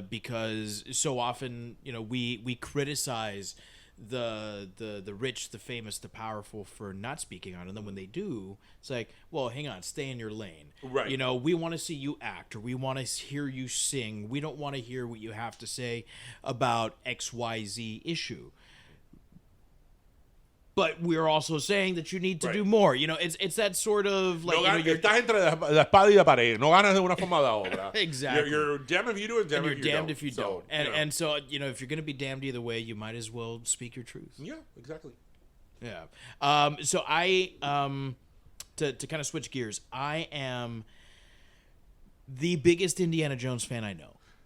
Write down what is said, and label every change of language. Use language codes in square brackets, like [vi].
[en] Because so often, you know, we criticize the rich, the famous, the powerful for not speaking out, and then when they do, it's like, well, hang on, stay in your lane. Right. You know, we want to see you act, or we want to hear you sing. We don't want to hear what you have to say about XYZ issue. But we're also saying that you need to do more. You know, it's that sort of like, [es] estás entre la espada y la pared. No ganas de una forma o de otra. [en] Exactly. You're damned if you do and damned and if you're you damned don't. if you don't. And so, you know, if you're going to be damned either way, you might as well speak your truth. Yeah, exactly. Yeah. So I, to kind of switch gears, I am the biggest Indiana Jones fan I know.